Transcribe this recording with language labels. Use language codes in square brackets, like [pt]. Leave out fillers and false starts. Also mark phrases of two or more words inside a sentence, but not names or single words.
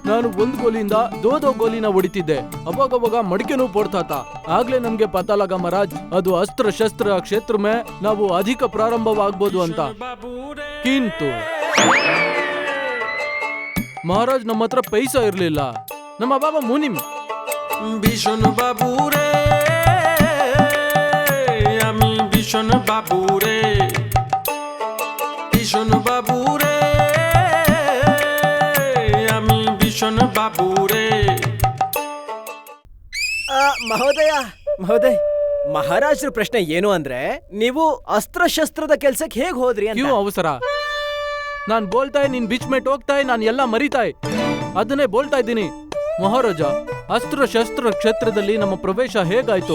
[kn] ನಾನು ಒಂದ್ ಗೋಲಿಯಿಂದ ದೋ ಗೋಲಿನ ಹೊಡಿತಿದ್ದೆ. ಅವಾಗ ಮಡಿಕೆನೂ ಪೋಡ್ತಾತ. ಆಗ್ಲೇ ನಮ್ಗೆ [hi] पता लगा [kn] ಮಹಾರಾಜ್, ಅದು ಅಸ್ತ್ರ ಶಸ್ತ್ರ [hi] क्षेत्र में [kn] ನಾವು ಅಧಿಕ ಪ್ರಾರಂಭವಾಗ್ಬೋದು ಅಂತ. ಕಿಂತು ಮಹಾರಾಜ್ ನಮ್ಮ ಹತ್ರ ಪೈಸಾ ಇರ್ಲಿಲ್ಲ. ನಮ್ಮ ಬಾಬಾ ಮುನಿಂ. [bn] ভীষণ বাবুরে আমি ভীষণ বাবুরে ভীষণ বাবুরে আমি ভীষণ বাবুরে [kn] ಮಹೋದಯ, ಮಹಾರಾಜರ ಪ್ರಶ್ನೆ ಏನು ಅಂದ್ರೆ, ನೀವು ಅಸ್ತ್ರಶಸ್ತ್ರದ ಕೆಲ್ಸಕ್ಕೆ ಹೇಗ್ ಹೋದ್ರಿ ಅಂತ. [hi] क्यों अवसर? [kn] ನಾನ್ ಬೋಲ್ತಾಯ್, ನೀನ್ [hi] बीच में [kn] ಹೋಗ್ತಾಯ್, ನಾನ್ ಎಲ್ಲ ಮರಿತಾಯ್. ಅದನ್ನೇ ಬೋಲ್ತಾ ಇದ್ದೀನಿ. ಮಹಾರಾಜ, ಅಸ್ತ್ರಶಸ್ತ್ರ ಕ್ಷೇತ್ರದಲ್ಲಿ ನಮ್ಮ ಪ್ರವೇಶ ಹೇಗಾಯ್ತು?